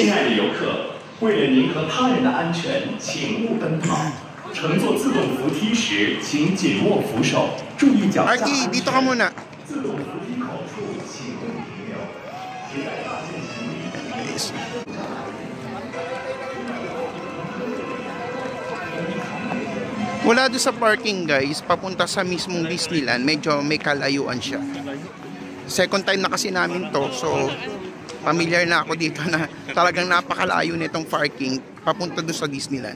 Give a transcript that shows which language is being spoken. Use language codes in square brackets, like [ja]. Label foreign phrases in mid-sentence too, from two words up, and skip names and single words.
[zh] 亲爱的游客，为了您和他人的安全，请勿奔跑。乘坐自动扶梯时，请紧握扶手，注意脚下。 [tl] Arky, dito ka muna. [zh] 自动扶梯口处请勿停留，携带大件行李。 [tl] Guys. Mula doon sa [en] parking guys, [tl] papunta sa mismong Disneyland, medyo may kalayuan siya. [en] Second time [tl] na kasi namin to, [en] so familiar [tl] na ako dito na talagang napakalayo nitong parking papunta doon sa Disneyland.